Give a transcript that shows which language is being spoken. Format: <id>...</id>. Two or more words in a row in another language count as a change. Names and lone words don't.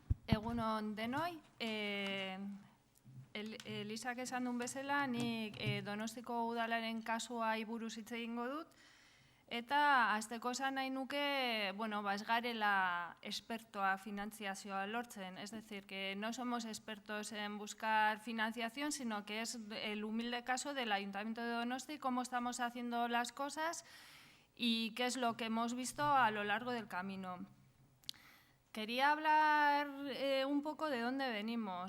<eu>Egunon denoi, Elisak esan duen bezala, nik Donostiko udalaren kasuai buruz hitz egingo dut, eta hasteko esan nahi nuke, ez garela expertoa finantziazioa lortzen,</eu> <es>es decir, que no somos expertos en buscar financiación, sino que es el humilde caso del Ayuntamiento de Donosti, cómo estamos haciendo las cosas y qué es lo que hemos visto a lo largo del camino. Quería hablar un poco de dónde venimos.</es>